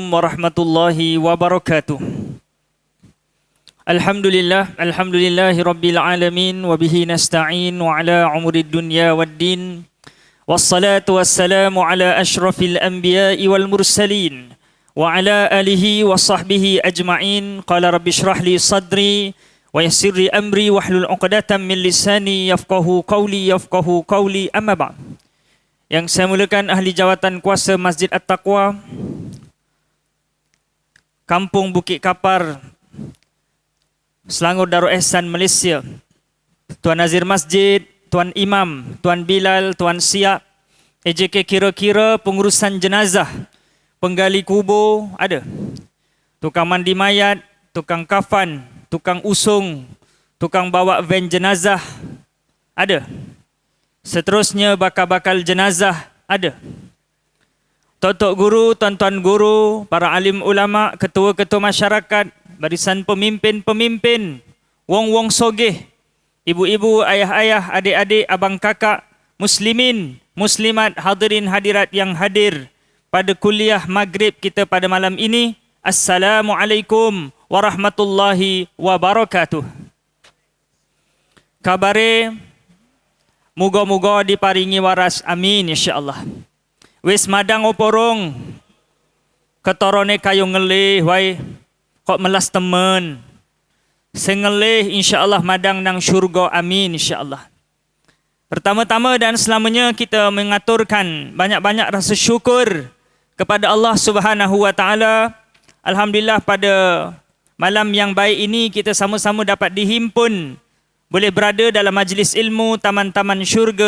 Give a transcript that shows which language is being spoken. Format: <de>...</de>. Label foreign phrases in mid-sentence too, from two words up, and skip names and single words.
<ar>ورحمة الله وبركاته الحمد لله رب العالمين وبه نستعين وعلى عمر الدنيا والدين والصلاة والسلام على أشرف الأنبياء والمرسلين وعلى آله وصحبه أجمعين قال رب اشرح لي صدري ويسر لي أمري واحلل عقدة من لساني يفقهوا قولي أما بعد.</ar> <ms>Yang saya muliakan ahli jawatan kuasa Masjid At-Taqwa Kampung Bukit Kapar, Selangor Darul Ihsan, Malaysia, Tuan Nazir Masjid, Tuan Imam, Tuan Bilal, Tuan Siap, AJK kira-kira pengurusan jenazah, penggali kubur ada, tukang mandi mayat, tukang kafan, tukang usung, tukang bawa van jenazah ada. Seterusnya bakal jenazah ada. Tok-tok guru, tuan-tuan guru, para alim ulama, ketua-ketua masyarakat, barisan pemimpin-pemimpin,</ms> <jv>wong-wong sogeh, ibu-ibu,</jv> <ms>ayah-ayah, adik-adik, abang kakak, muslimin, muslimat, hadirin hadirat yang hadir pada kuliah maghrib kita pada malam ini.</ms> <ar>السلام عليكم ورحمة الله وبركاته.</ar> <jv>Kabare muga-muga diparingi waras,</jv> <ar>آمين إن شاء الله.</ar> <jv>Wis madang oporong ketorone kayu ngelih wae kok melas temen. Sing ngelih insyaallah madang nang syurga,</jv> <ar>آمين إن شاء الله.</ar> <ms>Pertama-tama dan selamanya kita mengaturkan banyak-banyak rasa syukur kepada Allah</ms> <ar>سبحانه وتعالى.</ar> <ms>Alhamdulillah pada malam yang baik ini kita sama-sama dapat dihimpun, boleh berada dalam majlis ilmu taman-taman syurga.</ms>